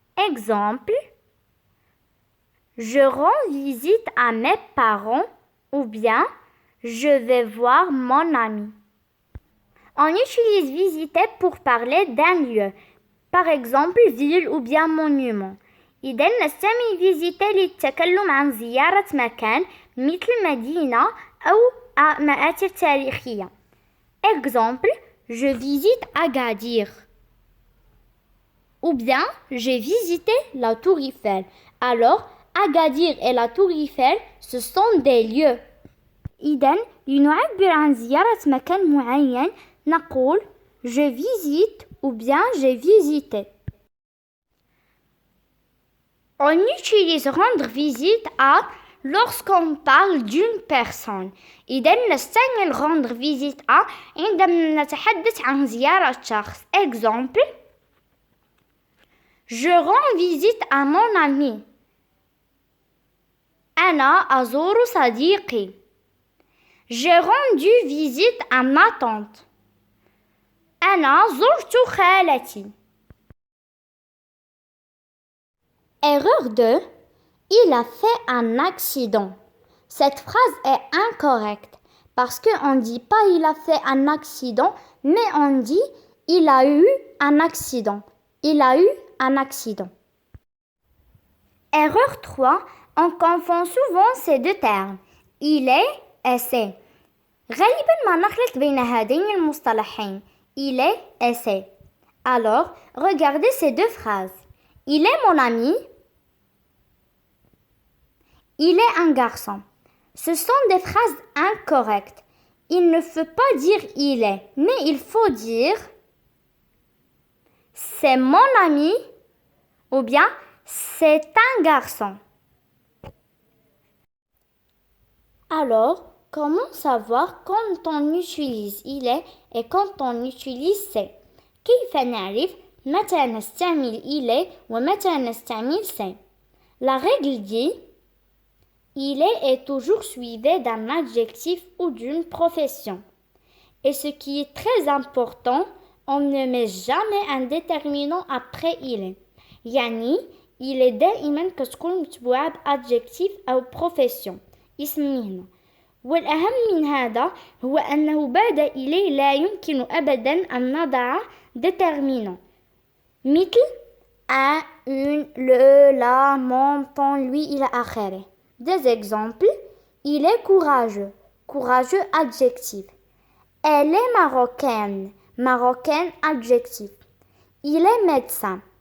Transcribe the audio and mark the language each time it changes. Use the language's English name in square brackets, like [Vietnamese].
[French] Exemple, je rends visite à mes parents ou bien je vais voir mon ami. On utilise visiter pour parler d'un lieu, par exemple ville ou bien monument. [Arabic] إذن نستعمل visiter للتكلم عن زيارة مكان مثل مدينة أو مآثر تاريخية. [French] Exemple, je visite Agadir. Ou bien, j'ai visité la Tour Eiffel. Alors, Agadir et la Tour Eiffel, ce sont des lieux. [Arabic] إذن لنعبر عن زيارة مكان معين نقول [French] je visite ou bien j'ai visité. On utilise rendre visite à lorsqu'on parle d'une personne. [Arabic] إذن نستعمل [French] rendre visite à [Arabic] عندما نتحدث عن زيارة شخص. [French] Exemple, je rends visite à mon ami. [Arabic] أنا أزور صديقي. [French] J'ai rendu visite à ma tante. [Arabic] أنا زرت خالتي. [French] Erreur 2. Il a fait un accident. Cette phrase est incorrecte parce qu'on ne dit pas il a fait un accident, mais on dit il a eu un accident. Il a eu un accident. Erreur 3. On confond souvent ces deux termes. Il est et c'est. [Arabic] غالبا ما نخلط بين هذين المصطلحين. [French] Il est et c'est. Alors, regardez ces deux phrases. Il est mon ami. Il est un garçon. Ce sont des phrases incorrectes. Il ne faut pas dire il est, mais il faut dire c'est mon ami ou bien c'est un garçon. Alors, comment savoir quand on utilise il est et quand on utilise c'est? [Arabic] كيف نعرف متى نستعمل [French] il est [Arabic] ومتى نستعمل [French] c'est? La règle dit il est toujours suivi d'un adjectif ou d'une profession. Et ce qui est très important, on ne met jamais un déterminant après il est. [Arabic] يعني il est دائما كتكون متبوعة بadjectif أو profession. اسم مهنة. والأهم من هذا هو أنه بعد إليه لا يمكن أبدا أن نضع déterminant. مثل [French] un, une, le, la, mon, ton, lui [Arabic] إلى آخره. [French] Des exemples, il est courageux. Courageux, adjectif. Elle est marocaine. Marocaine, adjectif. Il est médecin.